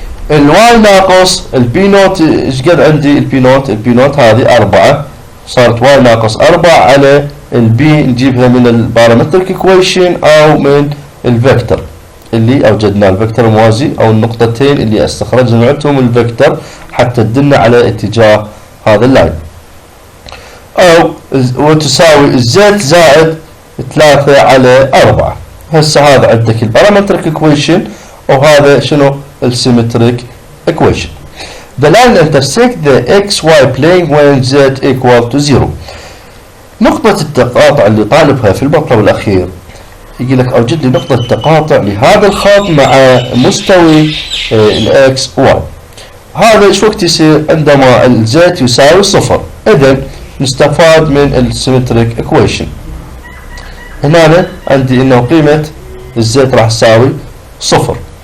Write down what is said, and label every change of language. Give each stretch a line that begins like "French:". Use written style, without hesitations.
Arabic: الواي ناقص البي نوت ايش قد عندي البي نوت؟ البي نوت هذه 4، صارت واي ناقص 4 على البي نجيبها من البارامتريك ايكويشن او من الفكتور اللي اوجدنا الفكتور الموازي او النقطتين اللي استخرجنا عندهم الفكتور حتى تدلنا على اتجاه هذا اللاين، او وتساوي الزد زائد 3 على 4. هسه هذا عندك البارامتريك ايكويشن وهذا شنو السيمتريك ايكويشن.
English: The line intersect the xy plane when z equal to 0.
Arabic: نقطة التقاطع اللي طالبها في المطلب الأخير يقول لك أوجد لي نقطة تقاطع لهذا الخط مع مستوي الإكس واي. هذا إيش وقت يصير؟ عندما الزيت يساوي 0. إذن نستفاد من السيمتريك إيكويشن. هنا عندي إنه قيمة الزيت راح تساوي 0.